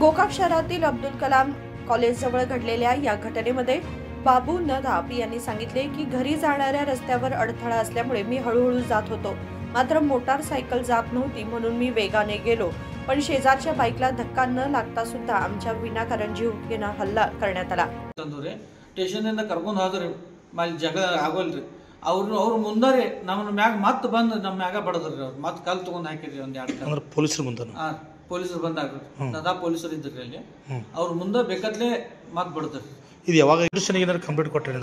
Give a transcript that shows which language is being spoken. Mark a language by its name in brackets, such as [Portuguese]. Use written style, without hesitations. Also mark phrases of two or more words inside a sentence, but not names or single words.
[Marathi] गोकाक शहरातील अब्दुल कलाम कॉलेज जवळ घडलेल्या या घटनेमध्ये बाबू नदाब यांनी सांगितले की घरी जाणाऱ्या रस्त्यावर अडथळा असल्यामुळे मी हळूहळू जात होतो, मात्र मोटारसायकल जात नव्हती म्हणून मी वेगाने गेलो, पण शेजारच्या बाईकला धक्का न लागता सुद्धा आमच्या विनाकारण जीवघेणा हल्ला करण्यात आला। [Kannada] ಸ್ಟೇಷನ್ ಕರ್ಕೊಂಡು ಹೋದ್ರಿ ಮಲ್ಲಿ ಜಗಳ ಆಗೋಲ್ರಿ ಅವ್ರು ಮುಂದಾರಿ ನಮ್ಮ ಮ್ಯಾಗ ಮತ್ತೆ ಬಂದು ನಮ್ಮ ಮ್ಯಾಗ ಬಡದ್ರಿ ಅವ್ರು ಮತ್ತೆ ಕಲ್ ತಗೊಂಡ್ ಹಾಕಿದ್ರಿ ಒಂದ್ ಎರಡು ಅಂದ್ರೆ ಪೊಲೀಸರು ಮುಂದೆ ಪೊಲೀಸರು ಬಂದಾಗ್ರಿ ನದಾ ಪೊಲೀಸರು ಇದ್ರಿ ಅಲ್ಲಿ ಅವ್ರ ಮುಂದೆ ಬೇಕತ್ಲೆ ಮತ್ತೆ ಬಡದ್ರಿ। ಇದು ಯಾವಾಗ ಏನಾದ್ರು ಕಂಪ್ಲೇಂಟ್ ಕೊಟ್ಟರು